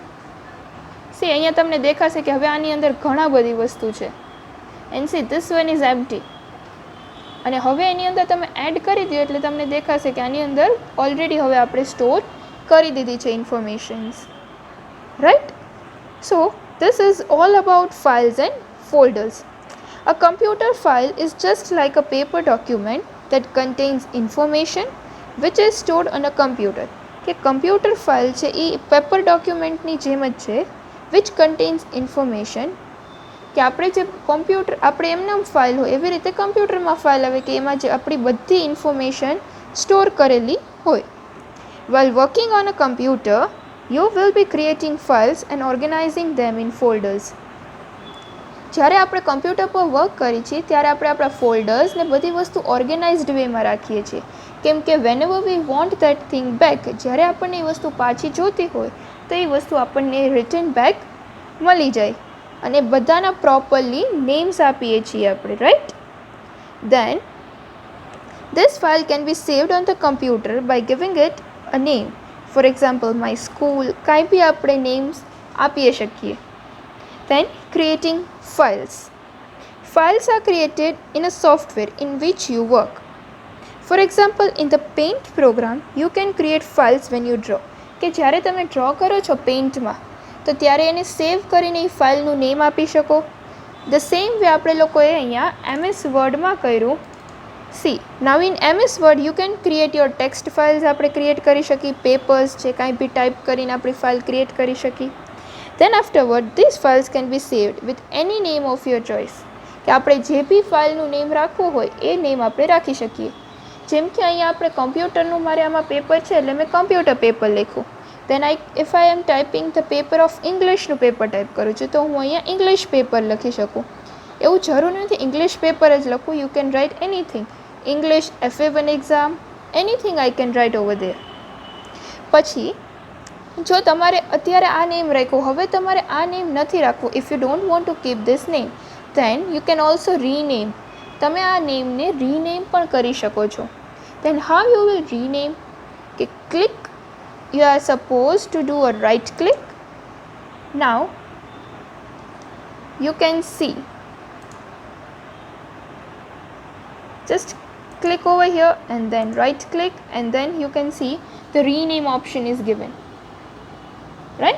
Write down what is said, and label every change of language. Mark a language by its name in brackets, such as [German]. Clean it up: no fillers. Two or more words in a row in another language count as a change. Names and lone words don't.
[Gujarati] સી અહીંયા તમને દેખાશે કે હવે આની અંદર ઘણા બધી વસ્તુ છે. [English] And see this one is empty. [Gujarati] અને હવે એની અંદર તમે એડ કરી દો એટલે તમને દેખાશે કે આની અંદર ઓલરેડી હવે આપણે સ્ટોર કરી દીધી છે ઇન્ફોર્મેશન્સ, રાઈટ? [English] સો this is all about files and folders. A computer file is just like a paper document that contains information which is stored on a computer. [Gujarati] કે કમ્પ્યુટર ફાઇલ છે એ [English] paper document [Gujarati] જેમ જ છે, [English] which contains information. [Gujarati] કે આપણે જે કોમ્પ્યુટર આપણે એમને ફાઇલ હોય એવી રીતે કમ્પ્યુટરમાં ફાઇલ આવે કે એમાં જે આપણી બધી ઇન્ફોર્મેશન સ્ટોર કરેલી હોય. [English] While working on a computer, you will be creating files and organizing them in folders. [Gujarati] જ્યારે આપણે કમ્પ્યુટર પર વર્ક કરીએ છીએ ત્યારે આપણે આપણા ફોલ્ડર્સ ને બધી વસ્તુ [English] organized way [Gujarati] રાખીએ છીએ. કેમ કે [English] whenever we want that thing back, [Gujarati] જ્યારે આપણને એ વસ્તુ પાછી જોતી હોય તો એ વસ્તુ આપણને [English] return back [Gujarati] મળી જાય અને બધાના પ્રોપરલી નેમ્સ આપીએ છીએ આપણે, રાઈટ? [English] Then this file can be saved on the computer by giving it a name. For example, my school, [Gujarati] કાંઈ બી આપણે નેમ્સ આપી શકીએ. [English] Then creating files. Files are created in a software in which you work. For example, in the Paint program, you can create files when you draw. [Gujarati] કે જ્યારે તમે ડ્રો કરો છો પેઇન્ટમાં તો ત્યારે એને સેવ કરીને એ ફાઇલનું નેમ આપી શકો. [English] The same way [Gujarati] આપણે લોકોએ અહીંયા MS વર્ડમાં કર્યું. [English] See now in MS Word you can create your text files [Gujarati] આપણે ક્રિએટ કરી શકીએ. પેપર્સ છે કાંઈ બી ટાઈપ કરીને આપણી ફાઇલ ક્રિએટ કરી શકીએ. [English] Then afterward, these files can be saved with any name of your choice. [Gujarati] કે આપણે જે બી ફાઇલનું નેમ રાખવું હોય એ નેમ આપણે રાખી શકીએ. જેમ કે અહીંયા આપણે કમ્પ્યુટરનું મારે આમાં પેપર છે એટલે મેં [English] computer paper [Gujarati] લખ્યું. [English] then if I am typing the paper of English [Gujarati] નું પેપર ટાઈપ કરું છું તો હું અહીંયા ઇંગ્લિશ પેપર લખી શકું. એવું જરૂર નથી [English] English paper [Gujarati] જ લખું. [English] You can write anything. English FA1 exam, anything I can write over there. [Gujarati] પછી જો તમારે અત્યારે આ નેમ રાખ્યું, હવે તમારે આ નેમ નથી રાખવું. [English] If you don't want to keep this name then you can also rename. [Gujarati] તમે આ નેમને રીનેમ પણ કરી શકો છો. [English] then how you will rename? કે click, you are supposed to do a right click. now you can see, just click over here and then right click, and then you can see the rename option is given, right?